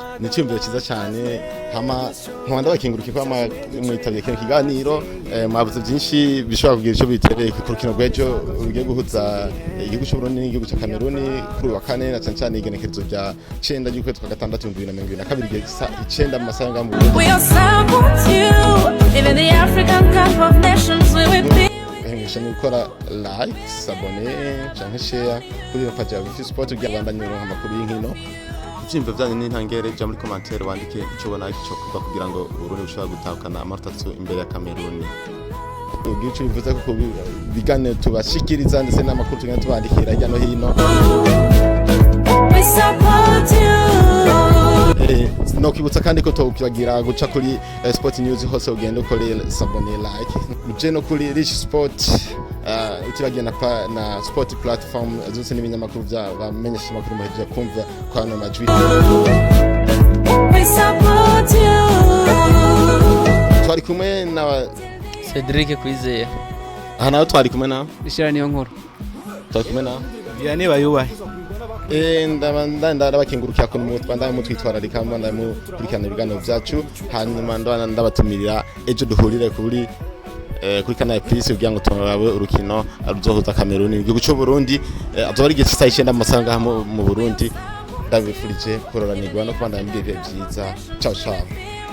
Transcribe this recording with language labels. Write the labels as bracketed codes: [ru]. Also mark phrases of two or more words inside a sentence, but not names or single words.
[rn] ni cyumviro cyiza cyane hama nkunda bakinguruka kwa mwitabye kino kiganiro mwavuze byinshi bishobora kugira icyo bitereye ku rukino rwejo rugiye guhuza igihugu cy'u Burundi n'igihugu cya Cameroon kuri wa kane na cyane igenekerezo rya 9 y'ukwezi kwa gatandatu 2022 gisa 9 mu masaha ngamu [en] We are supposed to live in the African Cup of Nations we will be [rn] ni gukora like s'abonner cyangwa share kuri iyo page ya Burundi Sport ugiye bandanye uronka amakuru y'inkino ibyimbo byanyu n'intangere jya muri commentaire wandike icyo ubona cyo kuva kugira ngo Burundi bushobora gutahukana amanota 3 imbere ya Cameroon ugiye bivuze ko bigane tubashikiriza ndetse n'amakuru tugenda tubandikira hirya no hino [en] we support you [rn] no kibutsa kandi ko tokibagira guca kuri Sport News hose ugenda ukore s'abonner like uje no kuri Rich Sport utibagiye na Sport platform zose n'ibinyamakuru bya bamenyesha amakuru muheje kumva kwa no majwi [en] we support you [rn] twari kumwe na Cedric Kwizeye aha nawe twari kumwe na bishira niyo nkuru twari kumwe na Vianney bayubaye ndabakingurukira ko mutwitwararika mukurikirana ibiganiro byacu hanyuma ndabatumirira ejo duhurire kuri Canal Plus kugira ngo turabe urukino ruzohuza Cameroon igihugu cy'u Burundi azoba ari igihe cy'isaha 9 amasanga mu Burundi ndabifurije kuroranirwa no kubandanya ibihe byiza [it] ciao ciao